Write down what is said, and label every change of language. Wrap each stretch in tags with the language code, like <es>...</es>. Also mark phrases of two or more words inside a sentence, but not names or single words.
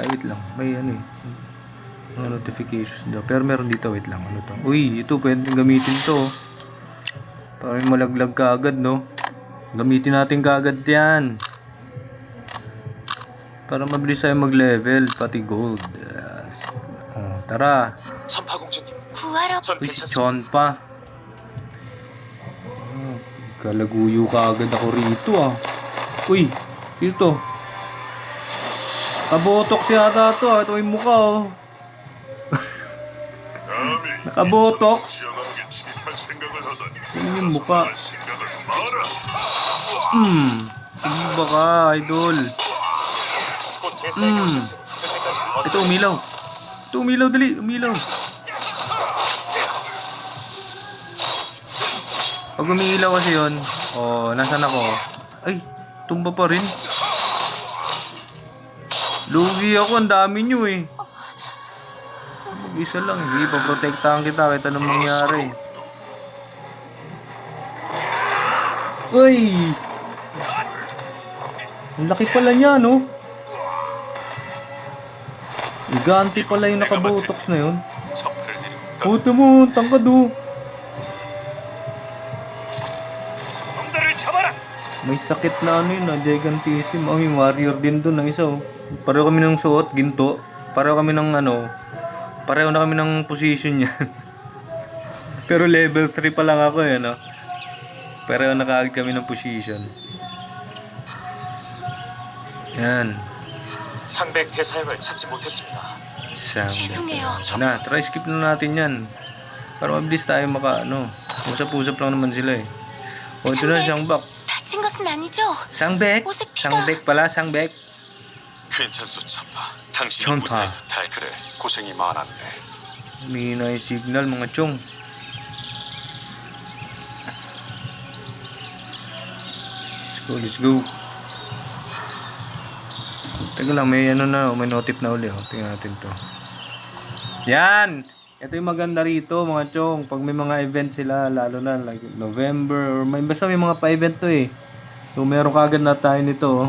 <tl>Wait lang, may ano eh. Mga notifications daw. Pero meron dito, wait lang, ano to. Uy, ito, pwede gamitin to. Para may malaglag ka agad, no? Gamitin natin kaagad yan. Para mabilis tayo mag-level, pati gold. Tara.</tl> <ko>천파공주님, 구하러 전</ko> <tl>Uy, si</tl> <ko>괜찮습니다.</ko> <tl>Chon pa. Kalaguyo ka agad ako rito ah. Uy, dito. Nakabotox yata to ah. Ito yung mukha oh. Nakabotox.</tl> <ko>시원하게 침입할 생각을 하다니.</ko> <tl>Tingnan yung mukha.</tl> <ko>생각을 마라.</ko> <tl>Sige ba ka, idol?</tl> <ko>곧 대사에게 오실 테니 그때까지</ko> <tl>Ito, umilaw. Ito, umilaw, dali. Umilaw. Pag umiilaw kasi yun, nasan ako? Ay, tumba pa rin. Lugi ako, ang dami nyo eh. Mag-isa lang, hindi pa protektahan kita kahit anong mangyari. Uy! Ang laki pala niya, no? Giganti pala yung nakabotox na yun.</tl> <ko>첩을 내리고</ko> <tl>Puto mo, tangkad oh.</tl> <ko>놈들을 잡아라.</ko> <tl>May sakit na ano yun, gigantism. May warrior din doon na isa oh. Pareho kami ng suot, ginto. Pareho kami ng pareho na kami ng position yan. Pero level 3 pa lang ako eh, no? Pareho na kaagad kami ng position. Yan.</tl> <ko>상백 대사형을 찾지 못했습니다. 죄송해요.</ko> <tl>Na,</tl> <en>try skip</en> <tl>na natin yan. Para mabilis tayo usap-usap lang naman sila eh. O, ito na, Shangbak.</tl> <ko>다친 것은 아니죠?</ko> <tl>Shangbek?</tl> <ko>옷에 피가-</ko> <tl>Shangbek pala, Shangbek.</tl> <ko>괜찮소 참파. 당신이 천파. 무사해서 그래. 고생이 많았네.</ko> <tl>May signal mga chong.</tl> <en>Let's go.</en> <tl>Teka lang, may may notif na uli. Tingnan natin to. Yan! Ito yung maganda rito mga chong. Pag may mga event sila, lalo na like November, or basta may mga pa-event to eh. So meron kagad na tayo nito.</tl>